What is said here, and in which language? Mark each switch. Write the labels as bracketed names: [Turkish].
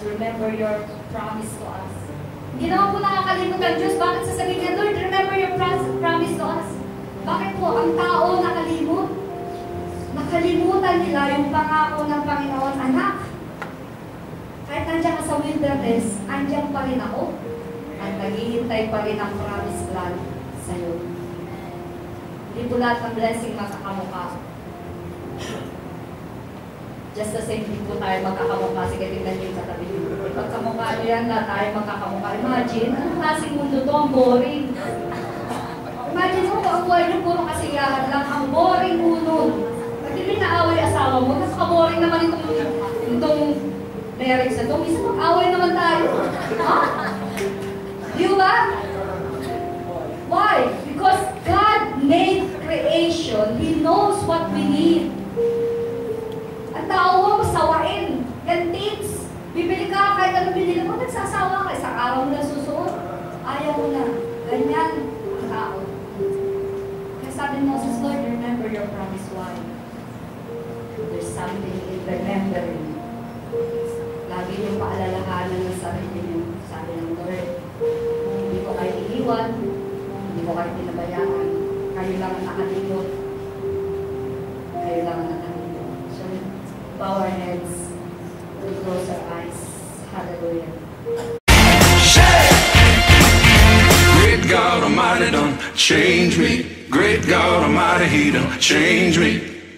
[English] Remember your promise to us. [Filipino] Hindi naman po nakakalimot ang Diyos. Bakit sasabihin niya, [English] Lord, remember your promise to us? [Filipino] Bakit po ang tao nakalimot? Nakalimutan nila yung pangako ng Panginoon, anak. Kahit nandiyan ka sa wilderness, andyan pa rin ako. At naghihintay pa rin ang promise land sa iyo. Hindi po lahat ng blessing makakamukha. Just the same, hindi po tayo magkakamukha. Sige, tingnan niyo yung katabi niyo. Pagkamukha niyo yan, lahat tayo magkakamukha. Imagine, anong klaseng mundo to? Ang boring. Imagine mo, ang buhay niyo puro kasiyahan lang. Ang boring mundo. Pag hindi naaway asawa mo, napaka-boring naman itong marriage na ito. Minsan mag-away naman tayo. Ha? Di ba? Why? [English] Because God made creation. He knows what we need. [Filipino] Ang tao mo, masawain. [English] Gantids. [Filipino] Bibili ka, kahit ano binili mo, nagsasawa ka. Isang araw mo na susuot. Ayaw mo na. Ganyan ang tao. Kaya sabi mo, Lord, [English] remember your promise. [Filipino] Why? [English] There's something in remembering. [Filipino] Lagi yung paalalahanan ng sarili niyo. Sabi ng Lord, hindi ko kayo iiwan, hindi ko kayo pinabayaan. Kayo lang ang nakalimot. Kayo lang ang nakalimot. [English] So, bow our heads, we close our eyes. Hallelujah. Great God Almighty done change me. Great God Almighty, He done change me.